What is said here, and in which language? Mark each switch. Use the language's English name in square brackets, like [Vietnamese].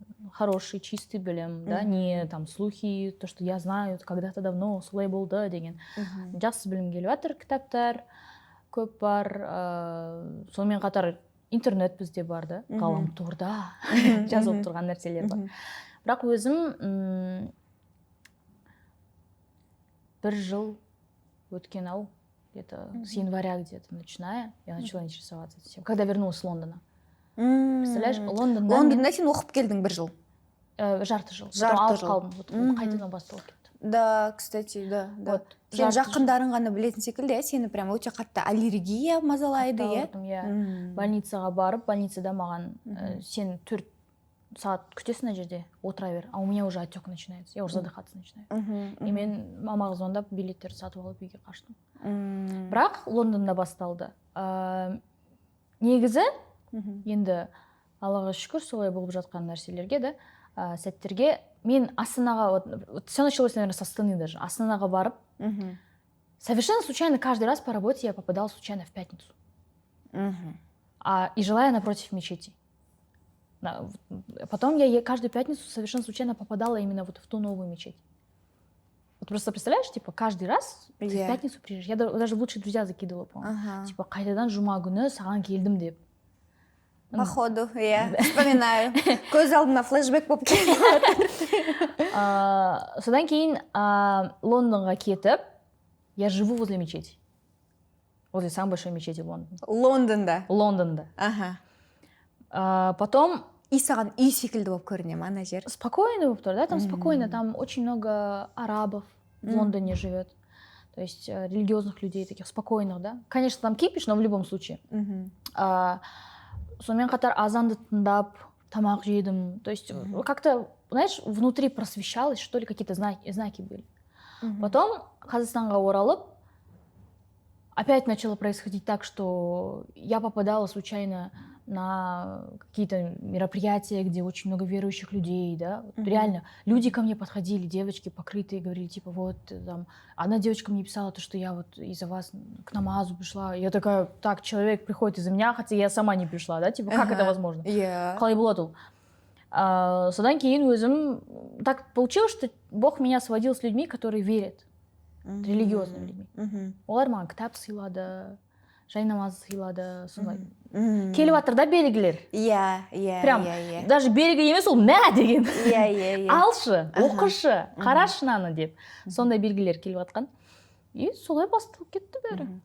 [Russian] Хороший, чистый білім, да, не там слухи, то, что я знаю, когда-то давно [Kazakh] солай болды деген. Жақсы білім келіп жатыр, кітаптар көп бар. Сонымен қатар интернет бізде бар да, ғаламторда жазылып тұрған нәрселер бар. Бірақ өзім бір жыл өткен ау, [Russian] где-то с января где-то начиная, я начала интересоваться этим, когда вернулась с Лондона. Представляешь, [Kazakh] Лондонда сен оқып келдің бір жыл? Жарты жыл. Алып қалдым, қайтадан басталып кетті. [Russian] Да, кстати, да. [Kazakh] Сен жақындарың ғана білетін секілді, сені прям өте қатты аллергия мазалайды, иә? Больницаға барып, больницада маған сен 4 сағат күтесің ана жерде, отыра бер, [Russian] а у меня уже отек начинается, я уже задыхаться начинаю. [Kazakh] И мен мамаға звондап билеттерді сатып алып үйге қаштым. Бірақ Лондонда басталды. Негізі, енді Аллаға шүкір солай болып жатқан нәрселерге да, сәттерге мен Астанаға, [Russian] все началось, наверное, с Астаны даже, [Kazakh] Астанаға барып, [Russian] совершенно случайно каждый раз по работе я попадала случайно в пятницу. И жила я напротив мечети. Потом я каждую пятницу совершенно случайно попадала именно вот в ту новую мечеть. Вот просто представляешь, типа, каждый раз ты в пятницу приезжаешь. Я даже лучшие друзья закидывала, по-моему. Типа, [Kazakh] қайтадан жұма күні саған келдім деп. [Russian] Походу, я вспоминаю. [Kazakh] Көз алдына флешбек болып келді. Содан кейін Лондонға кетіп, [Russian] я живу возле мечети. Возле самой большой мечети в Лондоне. [Kazakh] Лондонда? [Russian] Потом... [Kazakh] И саған үй секілді болып көріне ма, ана жер? Спокойно болып тұр, да? [Russian] Там спокойно. Там очень много арабов в Лондоне живет. То есть религиозных людей, таких спокойных, да? Конечно, там кипиш, но в любом случае. [Kazakh] Сонымен қатар азанды тыңдап, тамақ жедім. [Russian] То есть как-то, знаешь, внутри просвещалось, что ли, какие-то знаки были. Потом Қазақстанға оралып, опять начало происходить так, что я попадала случайно на какие-то мероприятия, где очень много верующих людей, да, вот реально, люди ко мне подходили, девочки покрытые, говорили, типа, вот, там, одна девочка мне писала, то, что я вот из-за вас к намазу пришла, я такая, так, человек приходит из-за меня, хотя я сама не пришла, да, типа, как это возможно? [Kazakh] Қалай болады ол? Содан кейін өзім, [Russian] так получилось, что Бог меня сводил с людьми, которые верят, религиозными людьми. [Kazakh] Олар маған кітап сыйлады, жай намаз сыйлады, сондай. Келіп жатыр да белгілер. [Russian] Прям, [Kazakh] даже белгі емес, ол мә деген. Алшы, оқышы, қарашы наны деп. Сондай белгілер келіп жатқан. И солай басталып кетті бәрі.